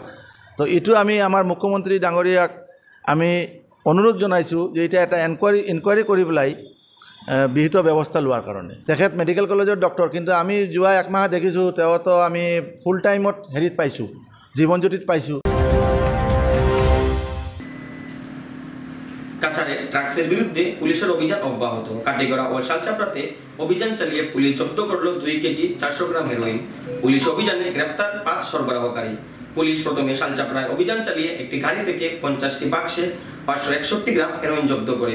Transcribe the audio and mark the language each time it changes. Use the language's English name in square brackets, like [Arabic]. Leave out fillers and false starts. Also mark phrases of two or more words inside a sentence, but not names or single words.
[Assamese] তো এইটো আমি আমাৰ মুখ্যমন্ত্ৰী ডাঙৰীয়াক আমি অনুৰোধ জনাইছোঁ যে এতিয়া এটা ইনকুৱাৰী কৰি পেলাই বিহিত ব্যৱস্থা লোৱাৰ কাৰণে। তেখেত [English] medical college doctor, [Assamese] কিন্তু আমি যোৱা 1 মাহ দেখিছোঁ তেওঁতো আমি [English] full time [Assamese] হেৰিত পাইছোঁ, জীৱনজ্যোতিত পাইছোঁ। [Bangla] কাছাড়ে ড্রাগসের বিরুদ্ধে পুলিশের অভিযান অব্যাহত। কাটিগড়া ও শালচাপড়াতে অভিযান চালিয়ে পুলিশ জব্দ করলো 2 কেজি 400 গ্রাম হেরোইন। পুলিশ অভিযানে গ্রেফতার 5 সরবরাহকারী। পুলিশ প্রথমে শালচাপড়ায় অভিযান চালিয়ে একটি গাড়ি থেকে 50টি বাক্সে 561 গ্রাম হেরোইন জব্দ করে।